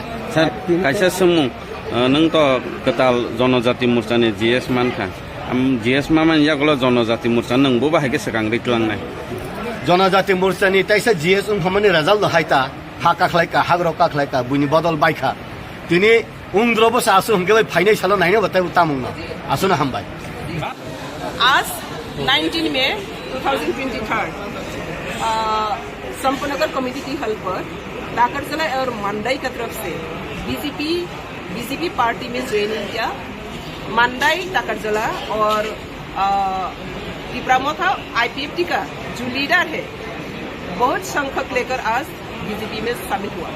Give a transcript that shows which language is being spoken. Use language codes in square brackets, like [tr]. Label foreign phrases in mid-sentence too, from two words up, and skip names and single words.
[trp] सर कायसा सुमुं नों तो कताल जनजाति मोर्चानि GS मानखा GS मामान यागलो जनजाति मोर्चा नंबो बाहायके सकां रितलांनाय जनजाति मोर्चानि ताइसा GS उमफामानि राजाल हायता हा काखलायका हाग्र काखलायका बुनि बदल बायखा तिनि उंद्रबो सासु हमके फाइनाय सालो नायनो बताय उतामुंनो आसुना हामबाय [hi] आज 19 मई 2023 संपनगर कम्युनिटी हॉल पर टाकरजला और मंडाई की तरफ से बीजेपी पार्टी में ज्वाइनिंग किया। मंडाई टाकरजला और त्रिपुरा मोथा IPFT का जो लीडर है बहुत संख्यक लेकर आज बीजेपी में शामिल हुआ।